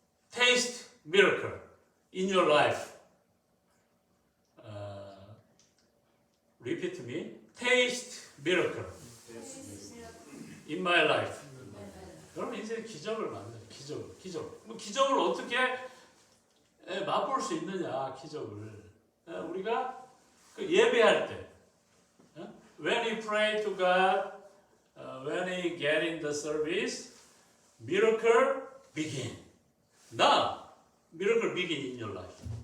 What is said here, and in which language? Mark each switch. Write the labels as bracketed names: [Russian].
[English] Taste miracle in your life. Repeat me. Taste miracle in my life. [Korean] 여러분 인생에 기적을 만나요. 기적을 어떻게 맛볼 수 있느냐? 기적을 우리가 예배할 때, [English] when we pray to God, when we get in the service, miracle begin. Now, miracle begin in your life.